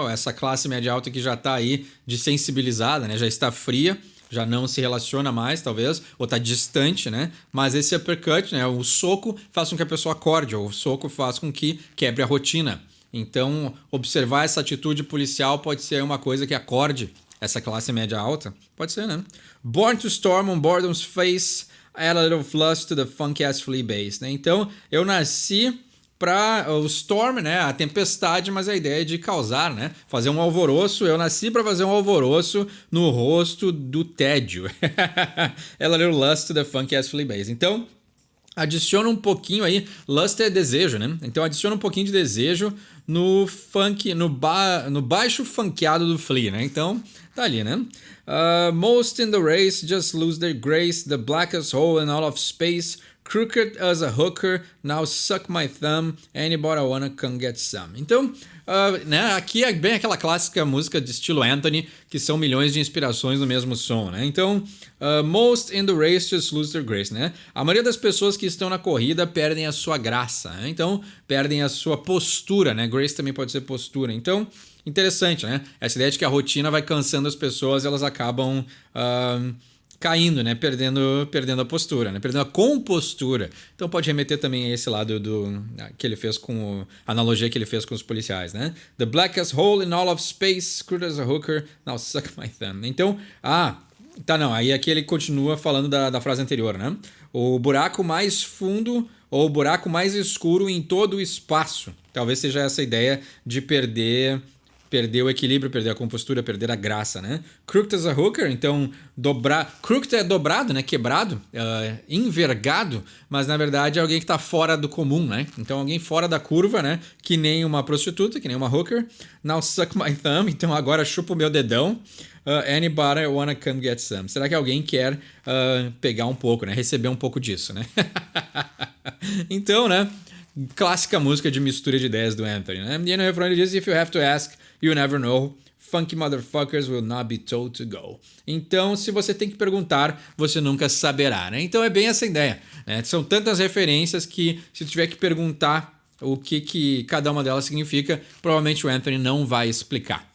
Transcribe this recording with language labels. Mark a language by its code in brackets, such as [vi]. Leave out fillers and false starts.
[pt] Essa classe média alta que já está aí desensibilizada, né? Já está fria, já não se relaciona mais, talvez, ou está distante, né? Mas esse uppercut, né? O soco faz com que a pessoa acorde, ou o soco faz com que quebre a rotina. Então, observar essa atitude policial pode ser uma coisa que acorde essa classe média alta. Pode ser, né? [en] Born to storm on boredom's face, add a little flush to the funk-ass flea bass, né? [pt] Então, eu nasci para o storm, né? A tempestade, mas a ideia é de causar, né? Fazer um alvoroço. Eu nasci para fazer um alvoroço no rosto do tédio. [en] Add a little lust to the funk-ass flea bass. [pt] Então, adiciona um pouquinho aí, lust é desejo, né? Então adiciona um pouquinho de desejo no funk, no baixo funkeado do Flea, né? Então tá ali, né? [en] Most in the race just lose their grace, the blackest hole in all of space, crooked as a hooker, now suck my thumb, anybody wanna come get some. [pt] Então, né, aqui é bem aquela clássica música de estilo Anthony, que são milhões de inspirações no mesmo som, né? [en] Então, most in the race just lose their grace, né? [pt] A maioria das pessoas que estão na corrida perdem a sua graça, né? Então, perdem a sua postura, né? Grace também pode ser postura. Então, interessante, né? Essa ideia de que a rotina vai cansando as pessoas, elas acabam caindo, né? Perdendo a postura, né? Perdendo a compostura. Então pode remeter também a esse lado que ele fez com a analogia que ele fez com os policiais, né? [en] The blackest hole in all of space, screwed as a hooker, now suck my thumb. [pt] Então, aí aqui ele continua falando da frase anterior, né? O buraco mais fundo ou o buraco mais escuro em todo o espaço. Talvez seja essa ideia de perder o equilíbrio, perder a compostura, perder a graça, né? [en] Crooked as a hooker, [pt] então crooked é dobrado, né? Quebrado, envergado, mas na verdade é alguém que está fora do comum, né? Então alguém fora da curva, né? Que nem uma prostituta, que nem uma hooker. [en] Now suck my thumb, [pt] então agora chupa o meu dedão. [en] Anybody wanna come get some? [pt] Será que alguém quer pegar um pouco, né? Receber um pouco disso, né? Então, né? Clássica música de mistura de ideias do Anthony, né? E no refrão ele diz: [en] If you have to ask, you never know. Funky motherfuckers will not be told to go. [pt] Então, se você tem que perguntar, você nunca saberá, né? Então é bem essa ideia, né? São tantas referências que se tu tiver que perguntar o que cada uma delas significa, provavelmente o Anthony não vai explicar.